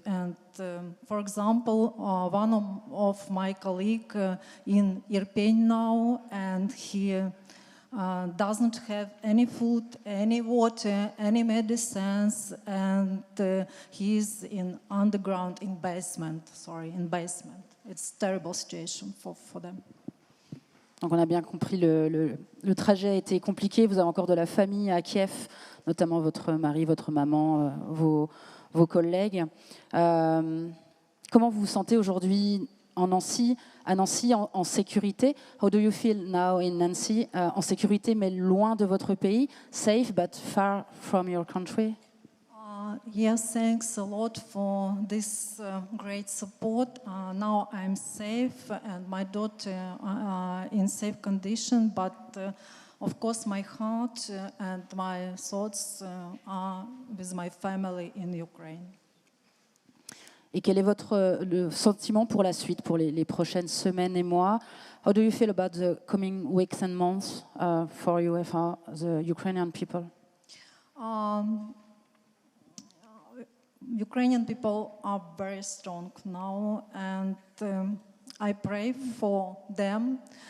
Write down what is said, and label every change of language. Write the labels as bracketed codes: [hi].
[en] And for example, one of my colleague in Irpin now, and he doesn't have any food, any water, any medicines, and he's in underground, in basement. It's a terrible situation for them. [fr] Donc on a bien compris, le trajet a été compliqué. Vous avez encore de la famille à Kiev, notamment votre mari, votre maman, vos collègues. Comment vous vous sentez aujourd'hui à Nancy, en sécurité? [en] How do you feel now in Nancy, [fr] en sécurité, mais loin de votre pays? [en] Safe, but far from your country? Yes, thanks a lot for this great support. Now I'm safe and my daughter in safe condition, but of course my heart and my thoughts are with my family in Ukraine. [fr] Et quel est le sentiment pour la suite, pour les prochaines semaines et mois? [en] How do you feel about the coming weeks and months for you, for the Ukrainian people? Ukrainian people are very strong now, and I pray for them.